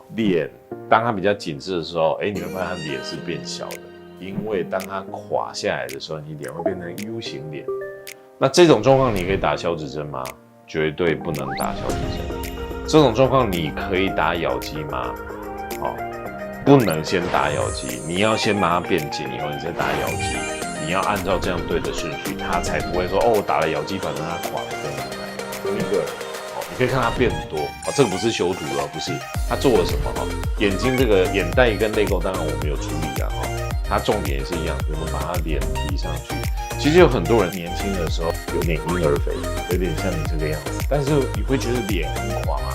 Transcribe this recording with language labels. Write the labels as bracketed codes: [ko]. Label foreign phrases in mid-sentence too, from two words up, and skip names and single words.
[zh] 臉當它比較緊緻的時候，你會發現它臉是變小的，因為當它垮下來的時候，你臉會變成 U 型臉。那這種狀況你可以打消脂針嗎？絕對不能打消脂針。這種狀況你可以打咬肌嗎？不能先打咬肌，你要先把它變緊以後，你再打咬肌。你要按照這樣對的順序，它才不會說我打了咬肌，反正它垮得更厲害。有一個你可以看它變多這個不是修圖了，不是它做了什麼眼睛這個眼袋跟淚溝，當然我們有處理啊它重點也是一樣，我們把它臉提上去。其實有很多人年輕的時候有點嬰兒肥，有點像你這個樣子，但是你會覺得臉很垮嗎？